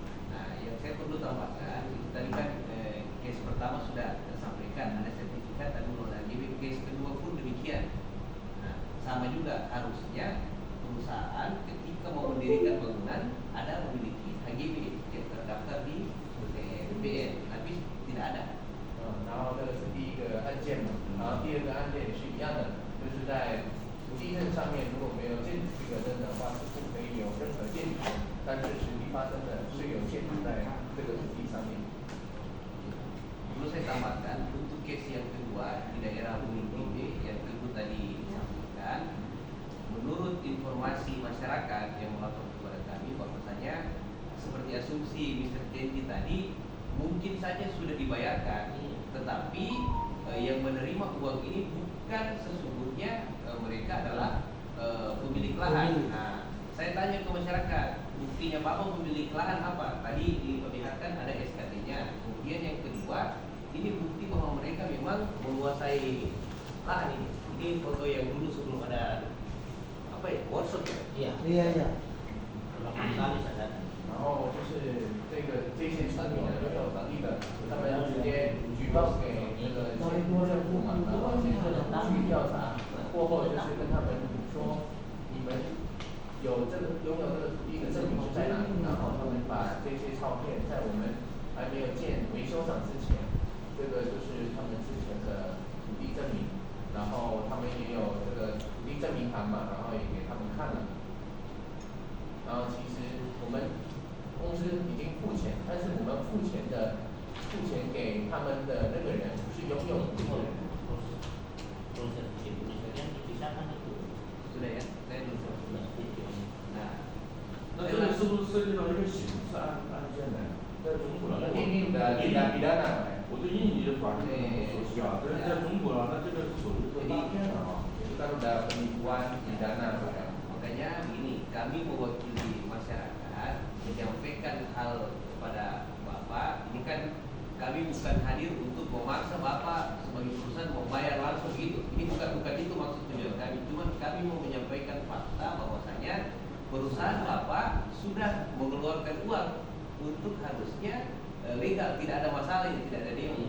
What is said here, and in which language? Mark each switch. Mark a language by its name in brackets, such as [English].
[Indonesian] Nah, yang saya perlu tambahkan itu tadi kan case pertama sudah tersampaikan ada sertifikat dan belum lagi case kedua pun demikian. Nah, sama juga harusnya perusahaan ketika mau mendirikan bangunan ada memiliki HGB yang terdaftar di BPN, tapi tidak ada. [Chinese] 然后这个是第一个案件嘛，然后第二个案件也是一样的，就是在土地证上面如果没有建筑许可证的话，是不可以有任何建筑权，但是实际发生的是有建筑在这个土地上面。 [Indonesian] Perlu saya tambahkan untuk case yang kedua di daerah Bumi yang Teguh tadi sampaikan, menurut informasi masyarakat yang melapor kepada kami bahwasanya seperti asumsi Mr. Kenji tadi mungkin saja sudah dibayarkan, tetapi yang menerima uang ini bukan sesungguhnya mereka adalah pemilik lahan. Nah, saya tanya ke masyarakat, buktinya Bapak pemilik lahan apa? Tadi diperlihatkan ada SKT-nya. Kemudian yang kedua, ini bukti bahwa mereka memang menguasai lahan ini. Ini foto yang dulu sebelum ada apa ya, workshop ya? Iya. Iya, iya. Berapa kali saya datang. [Chinese] 然后就是这些村民呢，拥有当地的，他们直接举报给那个县政府嘛，然后县政府去调查，过后就是跟他们说，你们有这个拥有这个土地的证明是在哪里？然后他们把这些照片在我们还没有建维修厂之前，这个就是他们之前的土地证明，然后他们也有这个土地证明函嘛，然后也给他们看了，然后其实我们。公司已经付钱，但是我们付钱给他们的那个人是拥有土地的人。 [Indonesian] Proses yang dipisahkan itu Sudah ya, saya dulu. sudah setuju. Nah, [Chinese] 那这个是不是涉及到一个刑事案件呢？在中国 [Indonesian] ini udah tindak pidana, Pak. [Chinese] 我对印尼的法律不熟悉啊，但是在中国啊，那这个属于个诈骗啊。 [Indonesian] itu kan udah penipuan pidana Pak. Makanya begini, kami mewakili masyarakat menyampaikan hal kepada Bapak. Ini kan kami bukan hadir untuk memaksa Bapak sebagai perusahaan membayar langsung gitu. Ini bukan itu maksud tujuan kami. Cuma kami mau menyampaikan fakta bahwasanya perusahaan Bapak sudah mengeluarkan uang untuk harusnya legal, tidak ada masalah, tidak ada demo.